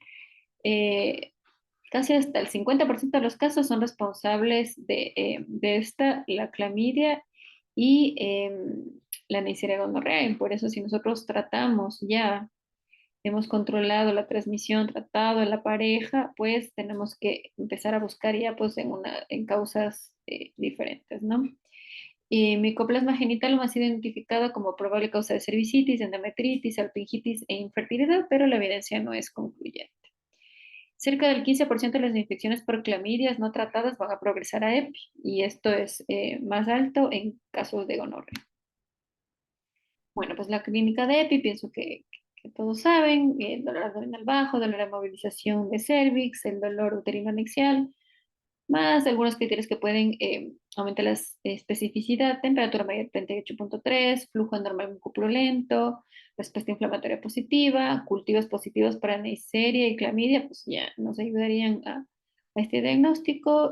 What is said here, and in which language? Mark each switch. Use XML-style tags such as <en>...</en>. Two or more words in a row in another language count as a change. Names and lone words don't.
<es>Casi hasta el 50% de los casos son responsables de esta, la clamidia y la Neisseria gonorrea. Y por eso si nosotros tratamos ya hemos controlado la transmisión, tratado a la pareja, pues tenemos que empezar a buscar ya pues en causas diferentes, ¿no? Y micoplasma genital ha sido identificado como probable causa de cervicitis, endometritis, alpingitis e infertilidad, pero la evidencia no es concluyente. Cerca del 15% de las infecciones por clamidias no tratadas van a progresar a EPI, y esto es más alto en casos de gonorrea. Bueno, pues la clínica de EPI, pienso que todos saben, el dolor abdominal bajo, dolor de movilización de cervix, el dolor uterino anexial, más algunos criterios que pueden aumentar la especificidad: temperatura mayor de 38,3, flujo anormal pulento, respuesta inflamatoria positiva, cultivos positivos para Neisseria y clamidia, pues ya nos ayudarían a este diagnóstico.</es>